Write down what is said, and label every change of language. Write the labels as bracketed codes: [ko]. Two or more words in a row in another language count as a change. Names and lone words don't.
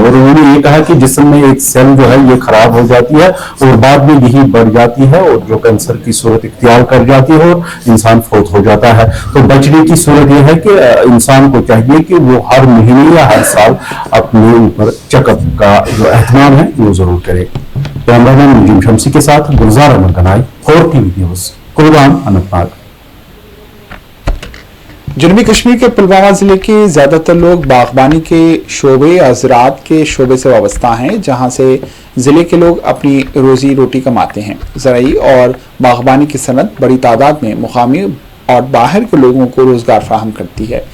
[ur] اور انہوں نے یہ کہا کہ جسم میں ایک سیل جو ہے یہ خراب ہو جاتی ہے اور بعد میں یہی بڑھ جاتی ہے اور جو کینسر کی صورت اختیار کر جاتی ہے اور انسان فوت ہو جاتا ہے. تو بچنے کی صورت یہ ہے کہ انسان کو چاہیے کہ وہ ہر مہینے یا ہر سال اپنے اوپر چیک اپ کا جو اہتمام ہے وہ ضرور کرے. کیمرہ مین نجیم شمسی کے ساتھ گلزار احمد قرائی, 4 TV نیوز, کلگام, اننت ناگ. جنوبی کشمیر کے پلوامہ ضلع کے زیادہ تر لوگ باغبانی کے شعبے یا زراعت کے شعبے سے وابستہ ہیں, جہاں سے ضلع کے لوگ اپنی روزی روٹی کماتے ہیں. زرعی اور باغبانی کی صنعت بڑی تعداد میں مقامی اور باہر کے لوگوں کو روزگار فراہم کرتی ہے.